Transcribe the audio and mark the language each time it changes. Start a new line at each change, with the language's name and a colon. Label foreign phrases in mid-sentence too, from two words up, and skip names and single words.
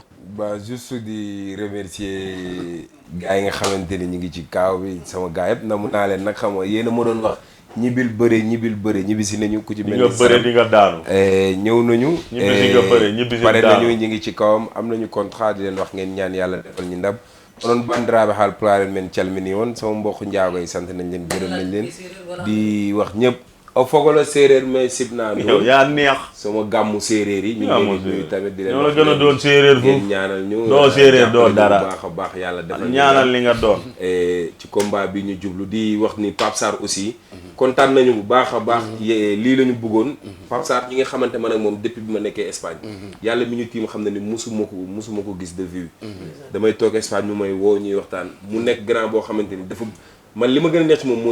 Wolof: ba juste di remercier gars yi nga xamante ni ñu ngi ci kaaw bi sama gars yëpp namu naa leen nag xam nga yéen a ma doon wax. ñibbil bëre ñibbi si nañu ku ci mel ni nga bëre di nga daanu ñëw nañu ñibbi si pare nañu ñi ngi ci kawam am nañu contrat di leen wax ngeen ñaan yàlla defal ñu ndam
Fula: onoon bandiraɓe haalpulaar men calmini on
Wolof: sama mbokk njaago yi sant nañ leen gërëm nañ leen di wax ñëpp o fogolo séeréer mais sib naa yow yaa neex sama gàmmu séeréer yi ñu ngi leen di nuyu tamit di leen ñoo la gën a doon séeréer foofu ñaanal ñu doo séeréer doo dara baax a baax yàlla defal ñaanal li nga doon ci combat bi ñu jublu di wax ni Pape Sarr aussi kontaan nañu bu baax a baax lii la ñu bëggoon Pape Sarr ñi nga xamante man ak moom depuis bi ma nekkee Espagne yàlla mi ñu tiim xam na ni musuma ko gis
French: de vue
Wolof: damay toog Espagne mu may woo ñuy waxtaan mu nekk grand boo xamante ni dafa man li ma gën a neex ci moom mooy